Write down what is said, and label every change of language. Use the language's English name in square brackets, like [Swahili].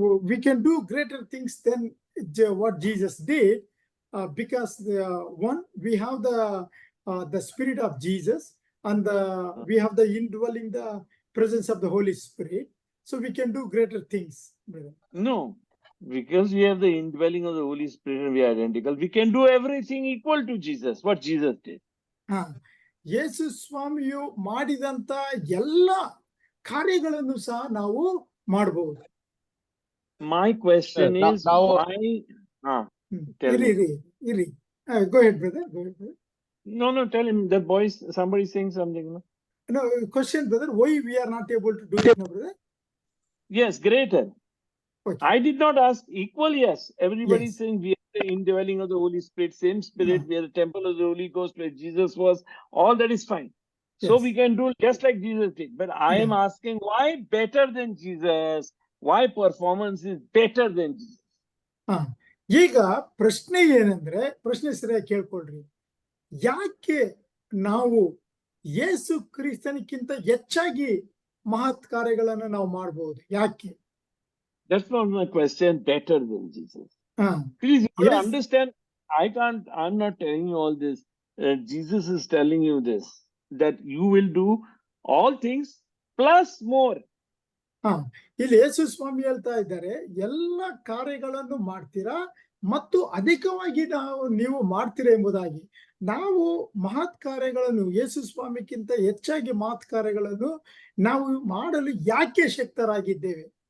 [English] We can do greater things than what Jesus did, because one, we have the spirit of Jesus, and we have the indwelling the presence of the Holy Spirit, so we can do greater things. No, because we have the indwelling of the Holy Spirit and we are identical, we can do everything equal to Jesus, what Jesus did. [Kannada] ಯೇಸು ಸ್ವಾಮಿಯು ಮಾಡಿದಂತ ಎಲ್ಲ ಕಾರ್ಯಗಳನ್ನು ಸಹ ನಾವು ಮಾಡಬಹುದು. [English] My question is why? Iri. Go ahead, brother. No, tell him. The boys, somebody saying something. No, question, brother. Why we are not able to do it, no, brother? Yes, greater. Okay. I did not ask equal. Yes, everybody is Yes. saying we are the indwelling of the Holy Spirit, same Spirit. We are the temple of the Holy Ghost where Jesus was. All that is fine. So Yes. we can do just like Jesus did. But I am asking why better than Jesus? Why performance is better than Jesus? [Kannada] ಈಗ ಪ್ರಶ್ನೆ ಏನಂದ್ರೆ, ಪ್ರಶ್ನೆ ಸರಿಯಾಗಿ ಕೇಳ್ಕೊಳ್ರಿ. ಯಾಕೆ ನಾವು ಯೇಸು ಕ್ರಿಸ್ತನಿಗಿಂತ ಹೆಚ್ಚಾಗಿ ಮಹತ್ ಕಾರ್ಯಗಳನ್ನು ನಾವು ಮಾಡಬಹುದು? ಯಾಕೆ? [English] That's not my question. Better than Jesus. Please, you Yes. understand. I'm not telling you all this. Jesus is telling you this, that you will do all things plus more. [Kannada] ಇಲ್ಲಿ ಯೇಸು ಸ್ವಾಮಿ ಹೇಳ್ತಾ ಇದ್ದಾರೆ, ಎಲ್ಲ ಕಾರ್ಯಗಳನ್ನು ಮಾಡ್ತೀರಾ ಮತ್ತು ಅಧಿಕವಾಗಿ ನೀವು ಮಾಡ್ತೀರಾ ಎಂಬುದಾಗಿ. ನಾವು ಮಹತ್ ಕಾರ್ಯಗಳನ್ನು, ಯೇಸು ಸ್ವಾಮಿಗಿಂತ ಹೆಚ್ಚಾಗಿ ಮಹತ್ ಕಾರ್ಯಗಳನ್ನು ನಾವು ಮಾಡಲು ಯಾಕೆ ಶಕ್ತರಾಗಿದ್ದೇವೆ?